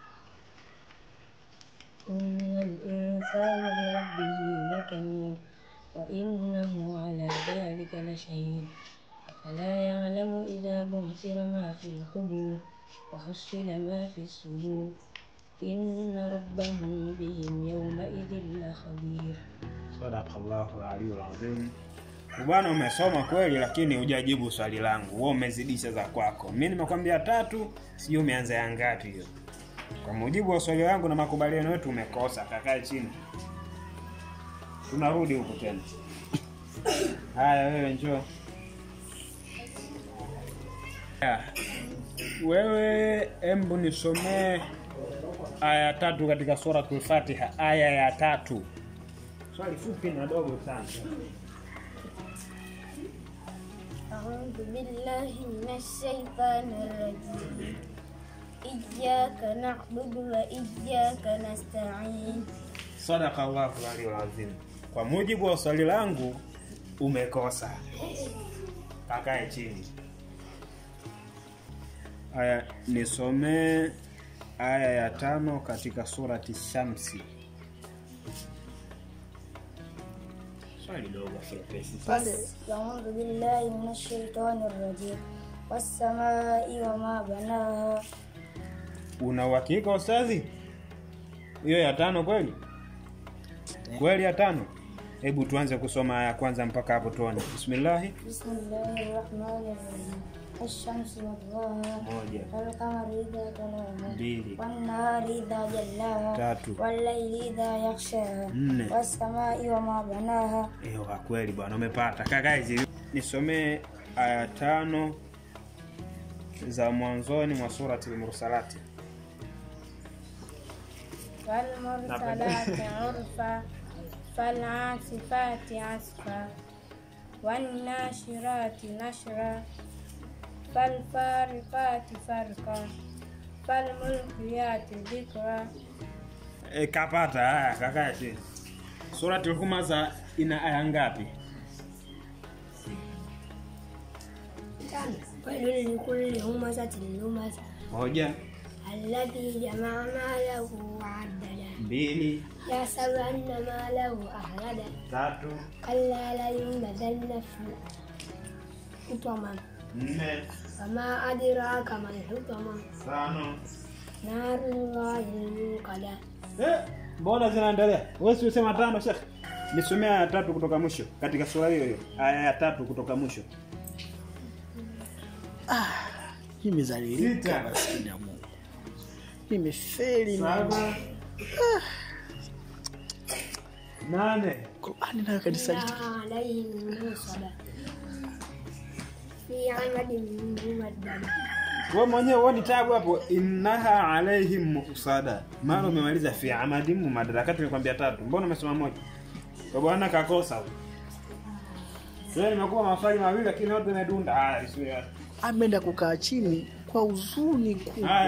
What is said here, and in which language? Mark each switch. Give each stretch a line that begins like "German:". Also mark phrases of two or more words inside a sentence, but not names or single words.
Arabic: إن الإنسان لربه لكنود وإنه على ذلك لشهيد أفلا يعلم إذا بعثر ما في القبور وحصل ما في الصدور إن ربهم بهم يومئذ لخبير. صدق الله العلي العظيم.
Swahili: Bwana, umesoma kweli lakini hujajibu swali langu. Wewe umezidisha za kwako. Mimi nimekwambia 3, sio umeanza ya ngapi hiyo? Kwa mujibu wa swali langu na makubaliano yetu umekosa. Kakae chini. Tunarudi huko tena. Haya, wewe njoo. Wewe embu nisomee aya 3 katika Suratul Fatiha, aya ya 3. Swali fupi na dogo sana.
Arabic: أعوذ بالله من الشيطان الرجيم. إياك نعبد وإياك نستعين. صدق الله العلي العظيم.
Swahili: Kwa mujibu wa swali langu umekosa. Kakae chini. Aya, nisomee aya ya 5 katika surati Shamsi. Swali dogo kiasi sana.
Arabic: أعوذ بالله من الشيطان الرجيم. والسماء وما بناها.
Swahili: Una uhakika ustazi? Hiyo ya 5 kweli? Kweli ya 5? Hebu tuanze kusoma aya kwanza mpaka hapo tuone.
Arabic: بسم الله الرحمن الرحيم. الشمس وضحاها. 1, والقمر إذا تلاها. 2, والنهار إذا جلاها. 3, والليل إذا يغشاها. 4. والسماء وما بناها.
Swahili: Ewa, kweli bwana umepata. Kaka hizi nisomee aya 5 za mwanzoni mwa surati al-Mursalati.
Arabic: والمرسلات عرفا. فالعاصفات عصفا. والناشرات نشرا. فالفارقات فرقا. فالملقيات ذكرا.
Swahili: Kapata. Haya, kaka hizi. Surati al-Humaza ina aya ngapi?
Arabic: ويل لكل همزة لمزة.
Swahili: moja.
Arabic: الذي جمع ماله وعدده.
Swahili: mbili.
Arabic: يحسب أن ماله أخلده.
Swahili: tatu.
Arabic: كلا لينبذن في الحطمة.
Swahili: nne.
Arabic: وما أدراك ما الحطمة.
Swahili: tano.
Arabic: نار الله الموقدة.
Swahili: Mbona zinaendelea? Wewe si usema tano Sheikh? Nisomea aya 3 kutoka mwisho katika sura hiyo hiyo. Aya ya 3 kutoka mwisho. Nimezalilika maskini ya Mungu. Nimefeli mimi. 8. Qur'ani nayo kanisaliti.
Arabic: في عمد ممدد.
Swahili: Wewe mwenyewe uone tabu hapo,
Arabic: إنها عليهم مؤصدة.
Swahili: Maana umemaliza
Arabic: في عمد ممددة,
Swahili: kati nikwambia 3. Mbona umesema moja? Kwa bwana kakosa huyo. Sasa nimekuwa maswali mawili lakini yote yamedunda. Sio. Ameenda kukaa chini kwa huzuni kubwa.